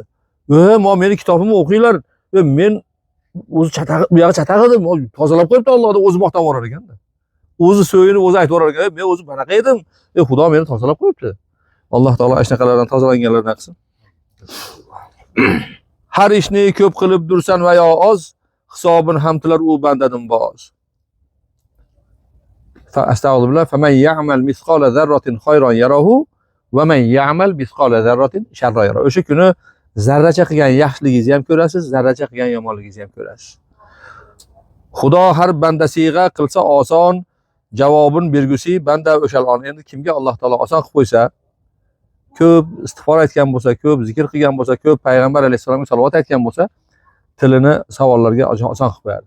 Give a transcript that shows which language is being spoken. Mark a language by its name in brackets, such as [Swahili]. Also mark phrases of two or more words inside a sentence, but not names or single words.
[Uzbek] Meni kitobimni o'qinglar. Men o'zi chataq, bu yoqqa chataq edim, tozalab qo'yibdi Alloh deb o'zi maqtab orar ekan-da. O'zi so'yinib, o'zi aytib orar ekan, men o'zi manaqa edim. Xudo meni tozalab qo'yibdi. Alloh taolo ashnaqalardan tozalanganlardan qilsin. Har ishni ko'p qilib dursan va yo oz, hisobin ham tilar u bandadan boz. Astagfirullah. [Arabic] فمن يعمل مثقال ذرة خيرا يره ومن يعمل مثقال ذرة شرا يره. [Uzbek] O'sha kuni zarracha qilgan yaxshiligingizni ham ko'rasiz, zarracha qilgan yomonligingizni ham ko'rasiz. Xudo har bandasiga qilsa oson, javobin bergusi banda o'shal on. Endi kimga Alloh taolo oson qilib qo'ysa, ko'p istig'for aytgan bo'lsa, ko'p zikr qilgan bo'lsa, ko'p payg'ambar alayhisolamga salovat aytgan bo'lsa, tilini savollarga oson qilib qo'yadi.